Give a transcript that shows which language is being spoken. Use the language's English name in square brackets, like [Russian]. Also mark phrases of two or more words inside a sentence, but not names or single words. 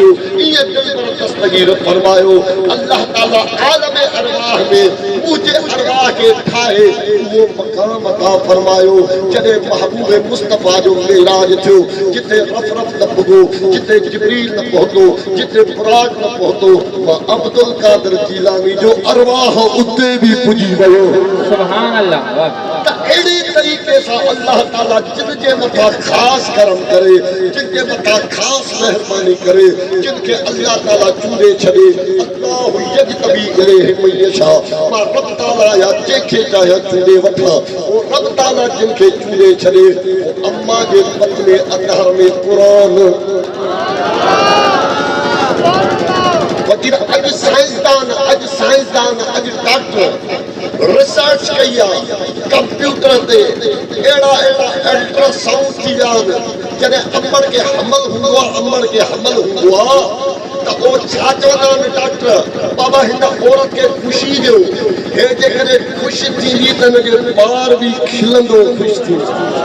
[Sindhi] ईअं दिल पर दस्तगीर फरमायो अल्लाह ताला आलम अरवाह में मुंहिंजे अरवाह खे ठाहे उहो मक़ाम अता फरमायो जॾहिं महबूब मुस्तफ़ा जो मेराज थियो जिथे रफ़ न पुॻो जिथे जिब्रील न पहुतो जिथे बुराक न पहुतो मां अब्दुल कादिर जीलानी जो अरवाह उते भी पुॼी वियो। [Arabic] سبحان الله. [Sindhi] अहिड़े तरीक़े सां अल्लाह ताला जिन जे मथां ख़ासि करम करे जिन जे मथां ख़ासि महिरबानी करे जिन खे अल्लाह ताला चूंडे छॾे [Arabic] الله يجتبي إليه من يشاء [Sindhi] मां रब ताला या जंहिंखे चाहियां चूंडे वठां उहो रब ताला जिन खे चूंडे छॾे अम्मा जे पतले अदहर में क़ुरान वकील अॼु साइंसदान अॼु डॉक्टर रिसर्च कई आहे कंप्यूटर ते अहिड़ा अल्ट्रासाउंड थी विया आहिनि जॾहिं अमड़ खे हमल हूंदो आहे त उहो छा चवंदा आहिनि डॉक्टर बाबा हिन औरत खे ख़ुशी ॾियो हे जेकॾहिं ख़ुशि थींदी त हिन जो ॿार बि खिलंदो ख़ुशि थींदो